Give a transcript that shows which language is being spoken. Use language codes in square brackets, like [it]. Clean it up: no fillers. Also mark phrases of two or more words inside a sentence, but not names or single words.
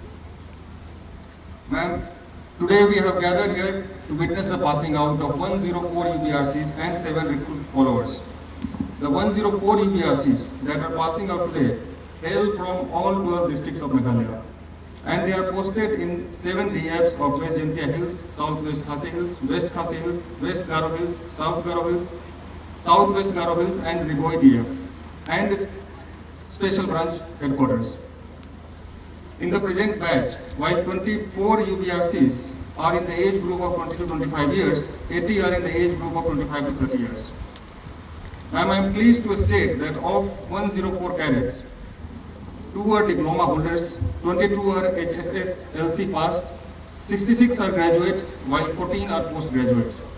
[en] Ma'am, today we have gathered here to witness the passing out of 104 UBRCs and 7 recruit followers. The 104 UBRCs that are passing out today hail from all 12 districts of Meghalaya, and they are posted in 7 DFs of West Jingshah Hills, Southwest Khasi Hills, West Khasi Hills, West Garo Hills, South Garo Hills, Southwest Garo Hills and Riboy DF, and Special Branch Headquarters. In the present batch, while 24 UBRCs are in the age group of 20 to 25 years, 80 are in the age group of 25 to 30 years. Ma'am, I am pleased to state that of 104 cadets, 2 are diploma holders, 22 are HSS LC passed, 66 are graduates, while 14 are postgraduates.